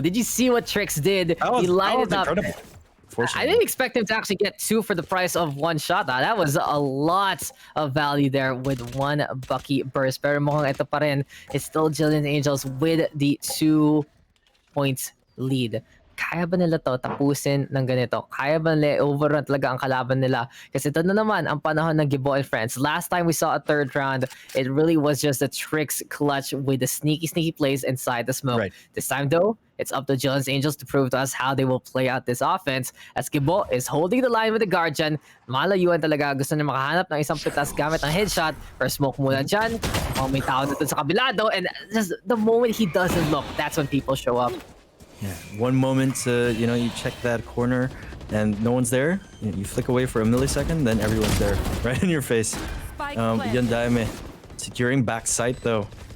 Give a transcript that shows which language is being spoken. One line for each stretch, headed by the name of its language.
English: Did you see what Trix did? He lined it up. Incredible. I didn't expect him to actually get 2 for the price of 1 shot. That was a lot of value there with 1 Bucky burst.
Filipino: Pero mukhang ito pa rin,
English: it's still Jillian Angels with the 2 points lead.
Filipino: Kaya ba nila to tapusin ng ganito? Kaya ba nila overrun talaga ang kalaban nila? Kasi ito na naman ang panahon ng Gibo and friends.
English: Last time we saw a 3rd round, it really was just a Trix clutch with the sneaky plays inside the smoke. Right. This time though, it's up to Jillian's Angels to prove to us how they will play out this offense. As Gibo is holding the line with the Guardian,
Filipino: malayuan talaga. Gusto niya makahanap ng isang pitas gamit ng headshot. Pero smoke muna dyan. May tao na dun sa kabilado.
English: And just the moment he doesn't look, that's when people show up. Yeah, one moment, you know, you check that corner and no one's there. You flick away for a millisecond, then everyone's there, right in your face. Yundaime securing backside though.